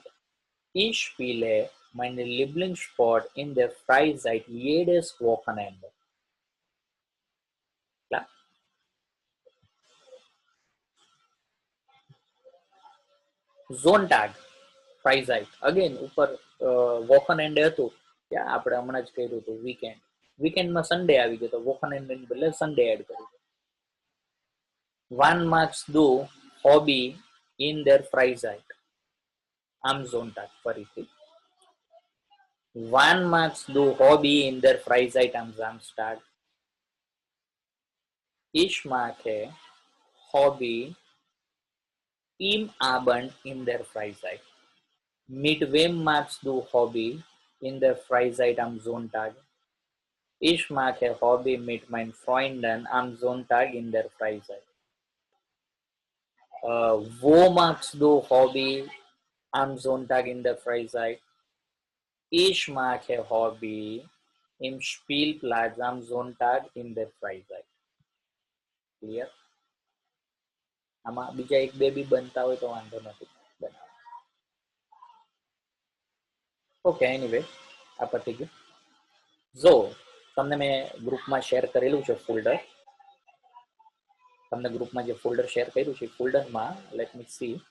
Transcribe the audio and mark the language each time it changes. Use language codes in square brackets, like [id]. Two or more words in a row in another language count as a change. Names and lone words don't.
[de] Ich spiele meinen Lieblingssport in der Freizeit jedes Wochenende. Klar? Sonntag, Freizeit. Again, [gu] ઉપર [en] woken end [gu] હતું ત્યાં આપણે હમણાં જ કર્યું હતું વીકેન્ડ. વીકેન્ડમાં સન્ડે આવી ગયો તો [en] woken end [gu] બદલે સન્ડે એડ કર્યું. [en] 1 marks do hobby in their Freizeit. આમ Sonntag ફરીથી. 1 marks do hobby in their Freizeit [de] am Samstag. Ich mache Hobby im Abend in der Freizeit. Mit wem magst du Hobby in der Freizeit am Sonntag? Ich mache Hobby mit meinen Freunden am Sonntag in der Freizeit. Wo magst du Hobby am Sonntag in der Freizeit? Ich mache Hobby im Spielplatz am Sonntag in der Freizeit. Clear? [gu] આમાં બીજા એક બે બી બનતા હોય તો વાંધો નથી બનાવો. [en] okay, anyway [gu] આ પતી ગયું. જો તમને મેં ગ્રુપમાં શેર કરેલું છે ફોલ્ડર, તમને ગ્રુપમાં જે ફોલ્ડર શેર કર્યું છે ફોલ્ડરમાં [en] let me see.